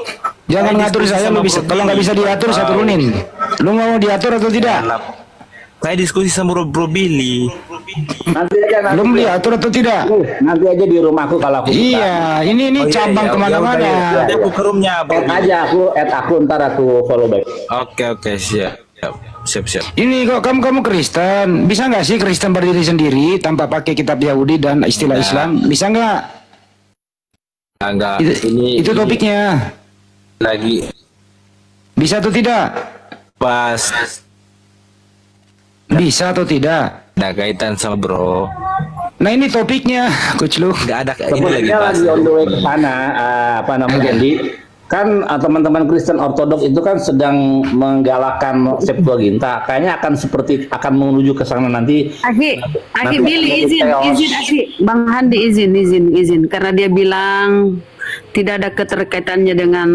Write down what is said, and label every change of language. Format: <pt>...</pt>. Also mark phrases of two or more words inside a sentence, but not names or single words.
<id>Jangan ngatur saya, lu bisa. Kalau nggak bisa diatur, saya turunin. Lu mau diatur atau tidak? Saya diskusi sama Bro Billy. Nanti aja. Belum diatur atau tidak? Nanti aja di rumahku kalau aku buka. Iya, ini cabang kemana-mana. Nanti aku ke roomnya Bro Add Billy. aja aku ntar aku follow back. Oke, siap. Ini kok kamu Kristen, bisa nggak sih Kristen berdiri sendiri tanpa pakai kitab Yahudi dan istilah Nah. Islam? Bisa nggak? Enggak. Itu topiknya. Lagi Bisa atau tidak? pas Bisa atau tidak? ada kaitan sama Bro. Nah ini topiknya, Coach Lu. Nggak ada ini lagi Sebenarnya pas. lagi</id> <en>on the way</en> <id>ke sana, apa namanya, Jadi kan teman-teman Kristen Ortodoks itu kan sedang menggalakkan Septuaginta. Kayaknya akan menuju ke sana nanti. Aki Nanti Billy ada izin chaos. Aki, Bang Handi izin karena dia bilang Tidak ada keterkaitannya dengan</id>